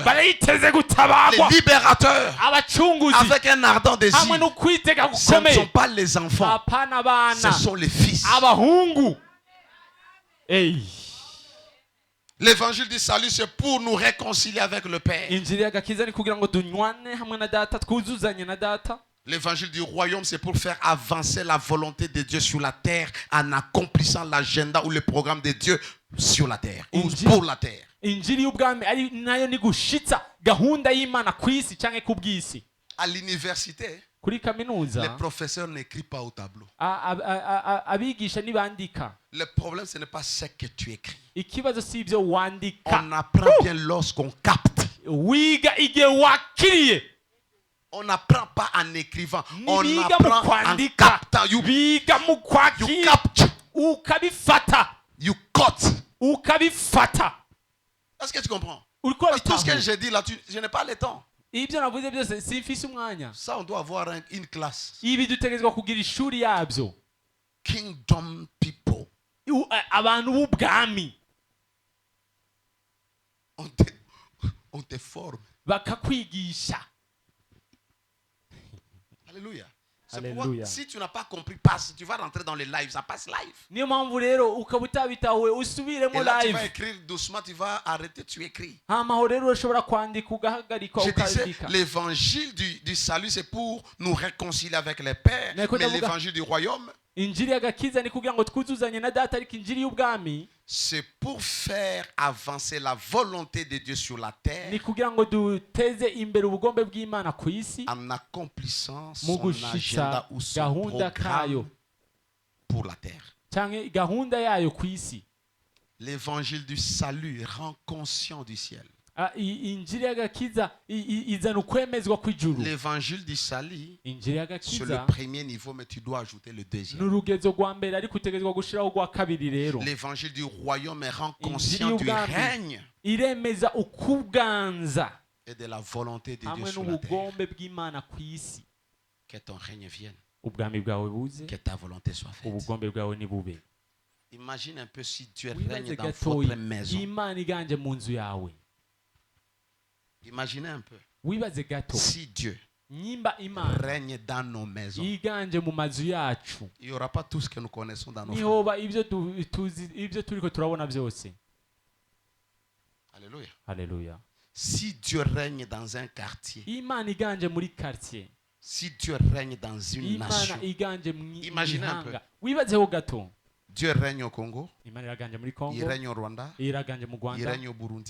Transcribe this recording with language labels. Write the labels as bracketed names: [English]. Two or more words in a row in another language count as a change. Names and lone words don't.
[Rundi] bariteze [French] les [Rundi] gutabarwa, [French] libérateurs, [Rundi] abacunguzi [French] avec un ardent désir. [Rundi] hamwe n'ukwitega [French] Ce ne sont [Rundi] gukomeye. [French] pas les enfants, [Rundi] apana [French] ce [Rundi] abana, [French] sont les fils. [Rundi] abahungu. [French] L'évangile du salut, c'est pour nous réconcilier avec le Père. [Rundi] injiri y'agakiza ni kugira ngo dunywane hamwe na data, twuzuzanye na data. [French] L'évangile du royaume, c'est pour faire avancer la volonté de Dieu sur la terre en accomplissant l'agenda ou le programme de Dieu sur la terre ou pour la terre. [Rundi] injiri y'ubwami ari nayo ni gushitsa gahunda y'Imana ku isi cyangwa ku bw'isi. [French] À l'université, [Rundi] kuri kaminuza [French] les professeurs n'écrivent pas au tableau. [Rundi] abigisha ntibandika. [French] Le problème, ce n'est pas ce que tu écris. [Rundi] ikibazo si ibyo wandika, [French] On apprend bien lorsqu'on capte. [Rundi] wiga igihe wakiriye. [French] On n'apprend pas en écrivant. On [Rundi] Nibiga mu [French] apprend en [Rundi] kwandika, [French] captant. You [Rundi] biga mu kwakira, [French] capture. [Rundi] ukabifata, [English] You cut. [Rundi] ukabifata. [French] Est-ce que tu comprends? [Rundi] Uriko [French] Parce que tout ce que [Rundi] bitahura. [French] j'ai dit là, je n'ai pas le temps. [Rundi] ibyo navuze byose simfise umwanya. [French] Ça, on doit avoir une classe. [Rundi] ibi dutegerezwa kugira ishuri yabyo. [English] Kingdom people. [Rundi] abantu b'ubwami [French] On te forme. [Rundi] bakakwigisha. [French] Alléluia. C'est [Rundi] Alléluia. [French] pourquoi, si tu n'as pas compris, passe, tu vas rentrer dans les lives, ça passe live. [Rundi] niyo mpamvu rero ukaba utabitahuye usubiremo [French] Et là, tu vas [Rundi] live. [French] écrire doucement, tu vas arrêter, tu écris. [Rundi] hamaho rero urashobora kwandika ugahagarika [French] Je disais, [Rundi] ukandika. [French] l'évangile du salut, c'est pour nous réconcilier avec les pères. Mais écoute, Mais Abuga. l'évangile du royaume, [Rundi] injiri y'agakiza ni kugira ngo twuzuzanye na data, ariko injiri y'ubwami [French] c'est pour faire avancer la volonté de Dieu sur la terre [Rundi] ni kugira ngo duteze imbere ubugombe bw'Imana ku isi [French] en accomplissant [Rundi] mu [French] son [Rundi] gushitsa [French] agenda ou son [Rundi] gahunda kayo [French] programme pour la terre. [Rundi] cyangwa gahunda yayo ku isi. [French] L'évangile du salut rend conscient du ciel. [Rundi] injiri y'agakiza izana ukwemezwa kw'ijuru. [French] L'évangile du salut, [Rundi] injiri [French] c'est le [Rundi] y'agakiza [French] premier niveau, mais tu dois ajouter le [Rundi] ni [French] deuxième. [Rundi] urugezo rwa mbere, ariko utegerezwa gushiraho urwa kabiri. rero [French] L'évangile du royaume rend [Rundi] Injili [French] conscient du [Rundi] y'ubwami [French] règne [Rundi] iremeza ukuganza [French] et de la volonté de Dieu [Rundi] hamwe [French] sur la terre. [Rundi] n'ubugombe bw'Imana ku isi. [French] Que ton règne vienne, [Rundi] ubwami bwawe buze, [French] que ta volonté soit faite. [Rundi] ubugombe bwawe nibube. [French] Imagine un peu si Dieu [Rundi] wibaze [French] règne dans [Rundi] gatoya [French] votre maison. [Rundi] Imana iganje mu nzu yawe. [French] Imaginez un peu [Rundi] wibaze gato [French] si Dieu [Rundi] nyimba Imana [French] règne dans nos maisons. [Rundi] yiganje mu mazu yacu, [French] Il n'y aura pas tout ce que nous connaissons dans nos familles. [Rundi] nihoba ibyo turiko turabona byose. [French] Alléluia. [Rundi] Haleluya. [French] Si Dieu règne dans un quartier, [Rundi] imana iganje muri quartier, [French] si Dieu règne dans une [Rundi] imana [French] nation, [Rundi] iganje [French] Imaginez un peu. [Rundi] mwihanga, wibazeho gato, [French] Dieu règne au Congo, [Rundi] imana iraganje muri [French] il [Rundi] Congo, [French] règne au Rwanda, [Rundi] iraganje mu [French] il [Rundi] Rwanda, [French] règne au Burundi,